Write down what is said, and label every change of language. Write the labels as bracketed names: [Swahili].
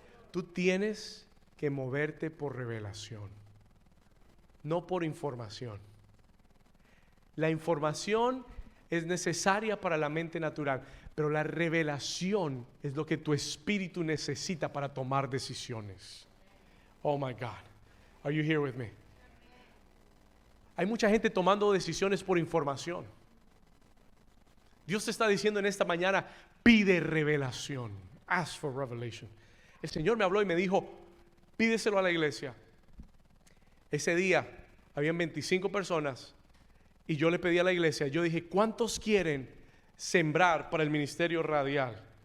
[Spanish] Tú tienes que moverte por revelación, no por información. La información es necesaria para la mente natural, pero la revelación es lo que tu espíritu necesita para tomar decisiones. [English] Oh my God, are you here with me? [Spanish] Hay mucha gente tomando decisiones por información. Dios te está diciendo en esta mañana, pide revelación. [English] Ask for revelation. [Spanish] El Señor me habló y me dijo, pídeselo a la iglesia. Ese día habían 25 personas y yo le pedí a la iglesia, yo dije, ¿cuántos quieren sembrar para el ministerio radial?